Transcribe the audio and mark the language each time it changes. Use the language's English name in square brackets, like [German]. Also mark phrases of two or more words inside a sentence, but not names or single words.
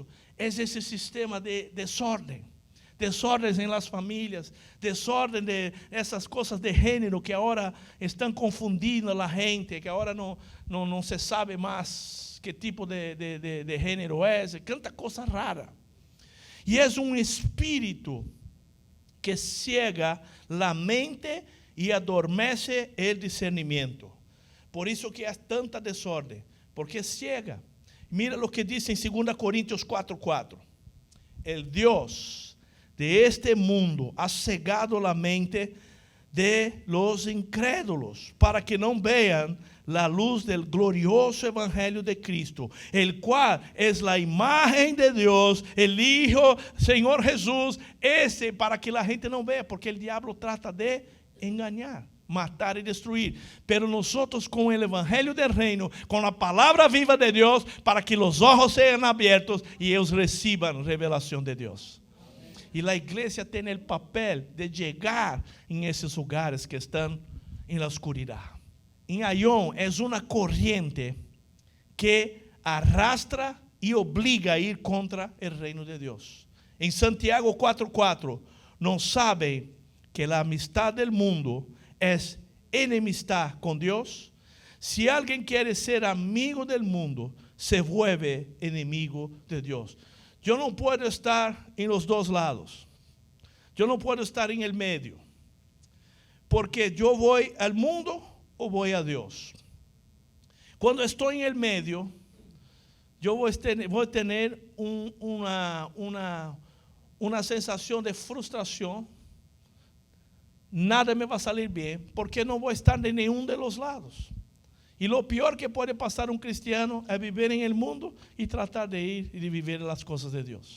[Portuguese] É esse sistema de desordem. Desordens [Spanish] em las famílias, [Portuguese] desordem de essas coisas de gênero que agora estão confundindo a gente, que agora não se sabe mais que tipo de gênero é, tanta coisa rara. E é um espírito que cega a mente e adormece o discernimento. Por isso que há tanta desordem, porque cega. Mira o que diz em 2 Coríntios 4:4. [Spanish] El Deus de este mundo ha cegado la mente de los incrédulos, para que não vean la luz del glorioso evangelio de Cristo, el cual es la imagen de Dios, el Hijo, Señor Jesús, ese para que la gente não vea, porque el diablo trata de engañar, matar e destruir, pero nosotros con el evangelio del reino, con la palabra viva de Dios, para que los ojos sean abiertos y ellos reciban revelación de Dios. [Portuguese] E a igreja tem o papel de chegar em esses lugares que estão em [Spanish] la oscuridade. [Portuguese] Em Aion é uma corrente que arrastra e obliga a ir contra o reino de Deus. Em Santiago 4:4, não sabem que a amistade do mundo é enemistad com Deus? Se alguém quer ser amigo do mundo, [Spanish] se vuelve [Portuguese] inimigo de Deus. Eu não posso estar em [Spanish] los dois lados. [Portuguese] Eu não posso estar em [Spanish] el medio. [Portuguese] Porque eu vou ao mundo ou vou a Deus. Quando estou em [Spanish] el medio, [Portuguese] eu vou ter uma sensação de frustração. Nada me vai sair bem, porque não vou estar de nenhum [Spanish] de los lados. [Portuguese] E o pior que pode passar cristiano é viver em [Spanish] el mundo [Portuguese] e tratar de ir e de viver as coisas de Deus.